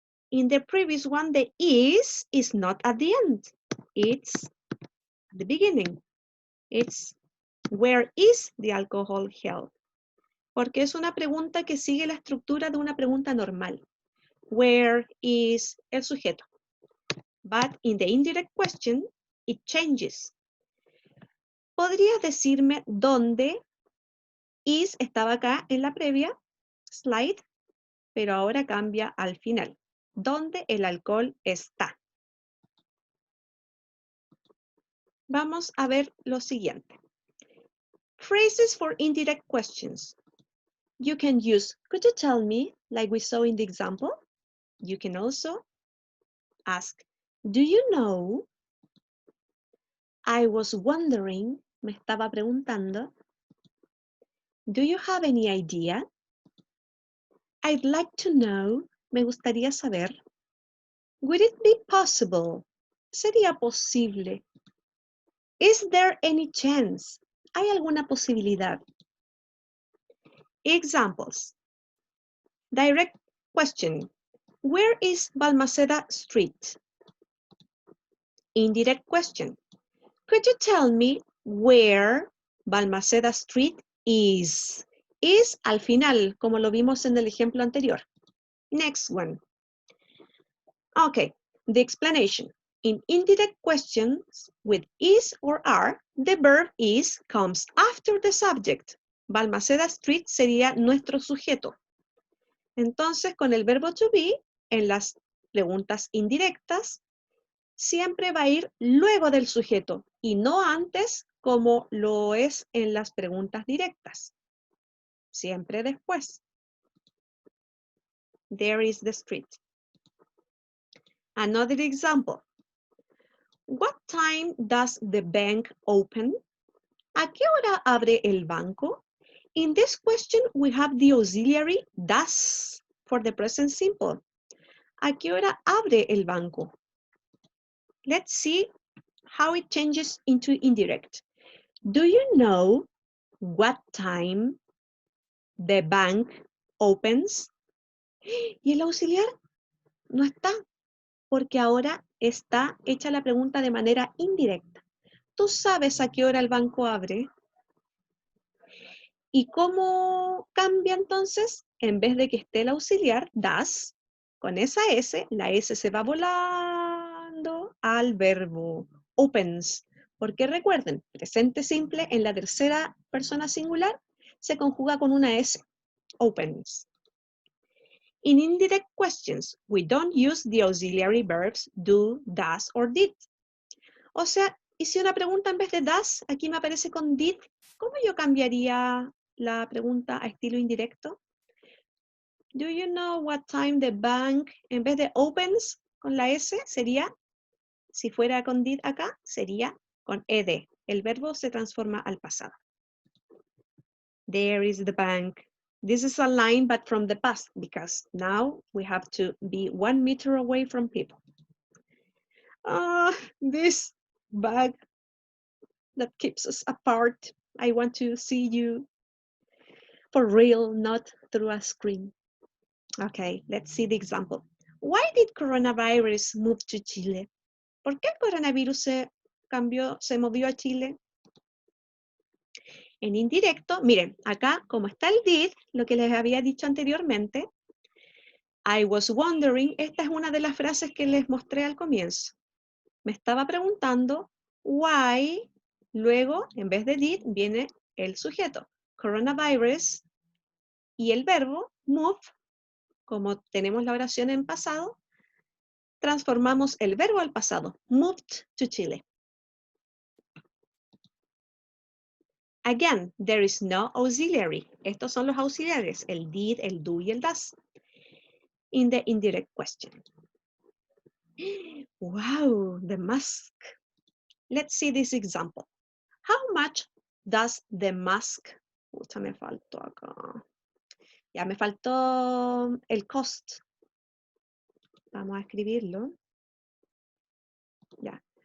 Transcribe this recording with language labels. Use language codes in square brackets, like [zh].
[en] In the previous one, the is not at the end. It's at the beginning. It's where is the alcohol gel? [es] Porque es una pregunta que sigue la estructura de una pregunta normal. [en] Where is [es] el sujeto? [en] But in the indirect question, it changes. [es] ¿Podrías decirme dónde is estaba acá en la previa slide, pero ahora cambia al final? ¿Dónde el alcohol está? Vamos a ver lo siguiente. [en] Phrases for indirect questions. You can use, could you tell me, like we saw in the example? You can also ask, do you know? I was wondering, [es] me estaba preguntando. [en] Do you have any idea? I'd like to know, [es] me gustaría saber. [en] Would it be possible? [es] ¿Sería posible? [en] Is there any chance? [es] ¿Hay alguna posibilidad? [en] Examples. Direct question. Where is Balmaceda Street? Indirect question. Could you tell me where Balmaceda Street is? [es] Is al final, como lo vimos en el ejemplo anterior. [en] Next one. Okay, the explanation. In indirect questions with is or are, the verb is comes after the subject. [es] Balmaceda Street sería nuestro sujeto. Entonces, con el verbo to be, en las preguntas indirectas, siempre va a ir luego del sujeto y no antes, como lo es en las preguntas directas. Siempre después. [en] There is the street. Another example. What time does the bank open? [es] ¿A qué hora abre el banco? [en] In this question, we have the auxiliary does for the present simple. [es] ¿A qué hora abre el banco? [en] Let's see how it changes into indirect. Do you know what time the bank opens? [es] Y el auxiliar no está, porque ahora está hecha la pregunta de manera indirecta. ¿Tú sabes a qué hora el banco abre? ¿Y cómo cambia entonces? En vez de que esté el auxiliar, das, con esa S, la S se va volando al verbo opens. Porque recuerden, presente simple en la tercera persona singular se conjuga con una S, opens. [en] In indirect questions, we don't use the auxiliary verbs do, does, or did. [es] O sea, y si una pregunta en vez de does, aquí me aparece con did, ¿cómo yo cambiaría la pregunta a estilo indirecto? [en] Do you know what time the bank, [es] en vez de opens con la S, sería, si fuera con did acá, sería con ed. El verbo se transforma al pasado. [en] There is the bank. This is a line, but from the past, because now we have to be 1 meter away from people. This bag that keeps us apart. I want to see you for real, not through a screen. Okay, let's see the example. Why did coronavirus move to Chile? [es] ¿Por qué el coronavirus se movió a Chile? En indirecto, miren, acá como está el did, lo que les había dicho anteriormente, [en] I was wondering, [es] esta es una de las frases que les mostré al comienzo. Me estaba preguntando why, luego en vez de did viene el sujeto, coronavirus, y el verbo move, como tenemos la oración en pasado, transformamos el verbo al pasado, [en] moved to Chile. Again, there is no auxiliary. [es] Estos son los auxiliares, el did, el do y el does. [en] In the indirect question. Wow, the mask. Let's see this example. How much does the mask? [es] Pucha, me faltó acá. Ya me faltó el cost. Vamos a escribirlo. Ya.